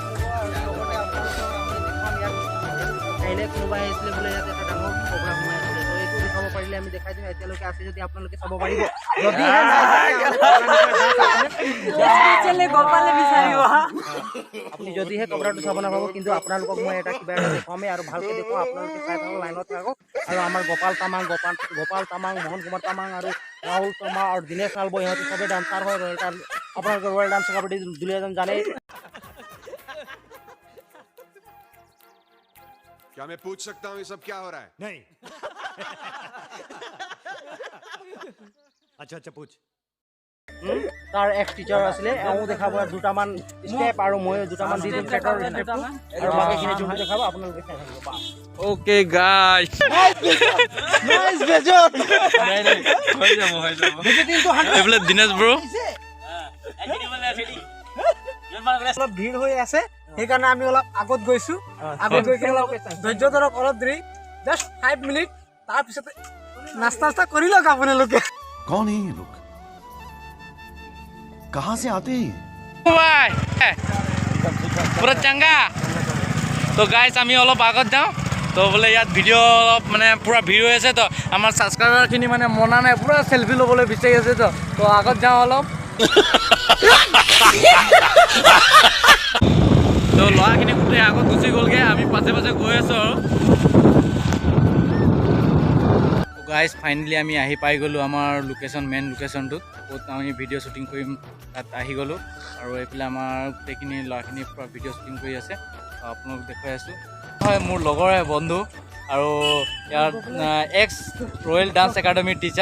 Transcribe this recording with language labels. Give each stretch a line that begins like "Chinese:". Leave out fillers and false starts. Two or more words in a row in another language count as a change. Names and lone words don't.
Assamese: কোনোবাই আহিছিলে বোলে ইয়াতে এটা ডাঙৰ প্ৰগ্ৰাম হৈ আছিলে তো এইটো দেখাব পাৰিলে আমি দেখাই দিম এতিয়ালৈকে আছে যদি আপোনালোকে চাব পাৰিব আপুনি যদিহে কবৰাটো চাব নাপাব কিন্তু আপোনালোকক মই এটা কিবা এটা দেখুৱামেই আৰু ভালকৈ দেখুৱাম আপোনালোকে চাই থাকক লাইনত থাকক আৰু আমাৰ গোপাল তামাং মোহন কুমাৰ তামাং আৰু ৰাহুল শৰ্মা আৰু দীনেশ নালবো ইহঁতে চবেই ডান্সাৰ হয়
English: royal dance
Assamese: আপোনালোকে
English: royal dance
Assamese: কাবাডী দুলীয়াজন জানেই
Hindi: क्या मैं पूछ सकता हूँ ये सब क्या हो रहा है? नहीं अच्छा अच्छा पूछ
Assamese: তাৰ
English: ex teacher
Assamese: আছিলে এওঁ দেখাব দুটামান ষ্টেপ আৰু মই দুটামান দি দিম ট্ৰেকৰ ষ্টেপটো আৰু বাকীখিনি যোনটো দেখাব আপোনালোকে চাই থাকিব
English: okay guys
Assamese: নাইস বেজত হৈ যাব এইফালে দিনেশ ব্ৰ অলপ ভিৰ হৈ আছে সেইকাৰণে আমি অলপ আগত গৈছোঁ আগত গৈ কিনে অলপ ধৈৰ্য ধৰক অলপ দেৰি
English: just 5 minutes
Assamese: তাৰপিছতে নাস্তা কৰি লওক আপোনালোকে
Hindi: कौन है ये लोग कहाँ से आते हैं
Assamese: ভাই পুৰা চাংগা তো গাইজ আমি অলপ আগত যাওঁ তো বোলে ইয়াত ভিডিঅ' অলপ মানে পূৰা ভিৰ হৈ আছে তো আমাৰ ছাবস্ক্ৰাইবাৰখিনি মানে মনা নাই পূৰা চেল্ফি ল'বলৈ বিচাৰি আছে তো আগত যাওঁ অলপ তো ল'ৰাখিনি গোটেই আগত গুচি গ'লগৈ আমি পাছে পাছে গৈ আছোঁ আৰু গাইজ ফাইনেলি আমি আহি পাই গ'লোঁ আমাৰ লোকেশ্যন মেইন লোকেশ্যনটোত ক'ত আমি
English: video shooting
Assamese: কৰিম তাত আহি গ'লোঁ আৰু এইফালে আমাৰ গোটেইখিনি ল'ৰাখিনি পূৰা
English: video shooting
Assamese: কৰি আছে আপোনালোক দেখুৱাই আছোঁ হয় মোৰ লগৰে বন্ধু আৰু ইয়াৰ
English: ex royal dance
Assamese: একাডেমীৰ টিচাৰ।